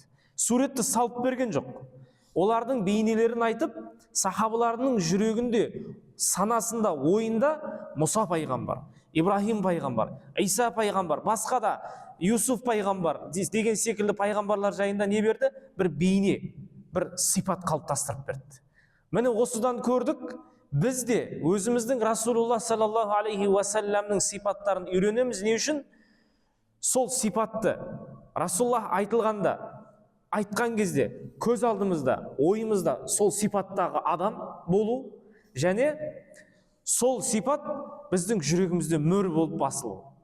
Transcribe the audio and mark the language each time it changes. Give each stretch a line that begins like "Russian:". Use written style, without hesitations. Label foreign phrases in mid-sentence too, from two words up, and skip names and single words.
Kazakh: Суретті салып берген жоқ. Олардың бейнелерін айтып, сахабаларының жүрегінде, санасында, ойында Мұса пайғамбар, Ибрахим пайғамбар, Иса пайғамбар, басқа да Юсуф пайғамбар деген секілді пайғамбарлар жайында не берді? Бір бейне, бір сипат қалыптастырып берді. Міне осыдан көрдік, біз де өзіміздің Расулуллах
Arabic: صلى الله عليه وسلم
Kazakh: сипаттарын үйренеміз. Не үшін? Сол сипатты Расулуллах айтылғанда, айтқан кезде көз алдымызда, ойымызда сол сипаттағы адам болу, және сол сипат біздің жүрегімізде мөр болып басылу.